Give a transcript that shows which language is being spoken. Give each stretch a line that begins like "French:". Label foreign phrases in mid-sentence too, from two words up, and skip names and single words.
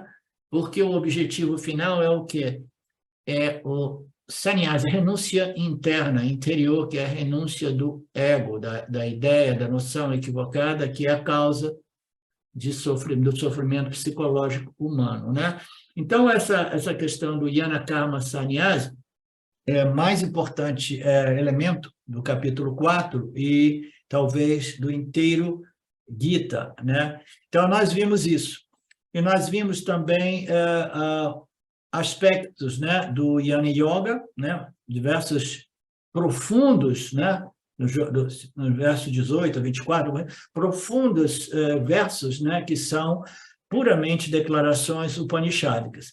Portuguese: Porque o objetivo final é o quê? É o sannyasa, a renúncia interna, interior, que é a renúncia do ego, da ideia, da noção equivocada, que é a causa do sofrimento psicológico humano, né? Então, essa questão do
Sanskrit: ज्ञान कर्म संन्यास
Portuguese: é o mais importante elemento do capítulo 4 e talvez do inteiro Gita, né? Então, nós vimos isso. E nós vimos também aspectos, né, do
Sanskrit: ज्ञान योग,
Portuguese: né, diversos profundos, né, no verso 18 a 24, profundos versos, né, que são puramente declarações upanishádicas.